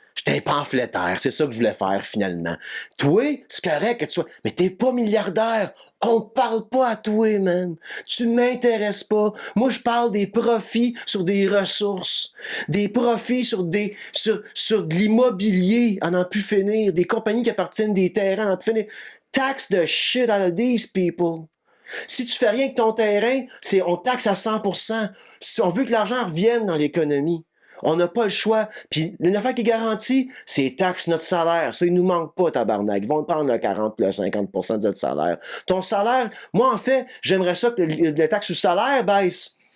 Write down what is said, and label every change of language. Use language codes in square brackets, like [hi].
[fr] J'étais un pamphlétaire. C'est ça que je voulais faire, finalement. Toi, c'est correct que tu sois... Mais t'es pas milliardaire. On te parle pas à toi, man. Tu m'intéresses pas. Moi, je parle des profits sur des ressources. Des profits sur sur de l'immobilier à n'en plus finir. Des compagnies qui appartiennent des terrains à n'en plus finir. [en] Tax the shit out of these people. [fr] Si tu fais rien que ton terrain, on taxe à 100%. Si on veut que l'argent revienne dans l'économie. On n'a pas le choix. Puis, une affaire qui est garantie, c'est les taxes notre salaire. Ça, il nous manque pas, tabarnak. Ils vont te prendre le 40 le 50% de notre salaire. Ton salaire, moi, en fait, j'aimerais ça que le taxe sur le salaire baisse.